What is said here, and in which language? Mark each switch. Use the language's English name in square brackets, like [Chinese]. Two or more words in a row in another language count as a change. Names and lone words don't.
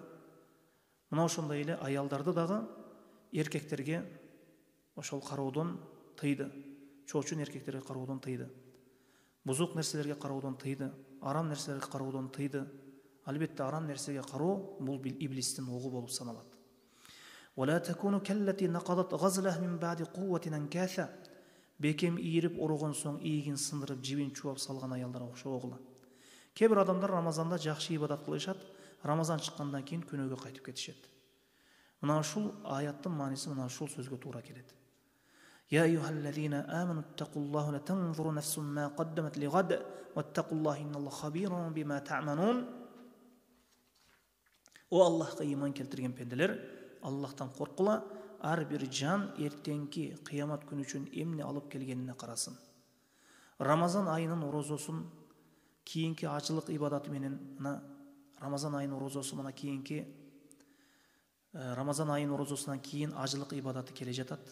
[Kyrgyz] Мына ошондой эле аялдарды дагы эркектерге ошол кароодон тыйды. Чоочун эркектерге кароодон тыйды. Бузук нерселерге кароодон тыйды. Арам нерселерге кароодон тыйды. Албетте арам нерсеге кароо бул иблистин огу болуп саналат. [Arabic] ولا تكونوا كالتي نقضت غزلها من بعد قوة أنكاثا. [Kyrgyz] Бекем ийирип орогон соң ийигин сындырып, жибин чуап салган аялдарга окшогула. Кээ бир адамдар Рамазанда жакшы ибадат кылышат, Рамазан чыккандан кийин күнөөгө кайтып кетишет. Мына ушул аяттын мааниси мына ушул сөзгө туура келет. [Arabic] يا أيها الذين آمنوا اتقوا الله لتنظر نفس ما قدمت لغد واتقوا الله إن الله خبير بما تعملون. [Kyrgyz] О Аллахка иман келтирген пенделер, Аллахтан коркула, ар бир жан эртеңки кыямат күнү үчүн эмне алып келгенине карасын. Рамазан айынын орозосун кийинки ачылык ибадаты менен мына Рамазан айынын орозосу мына кийинки Рамазан айынын орозосунан кийин ажылык ибадаты келе жатат.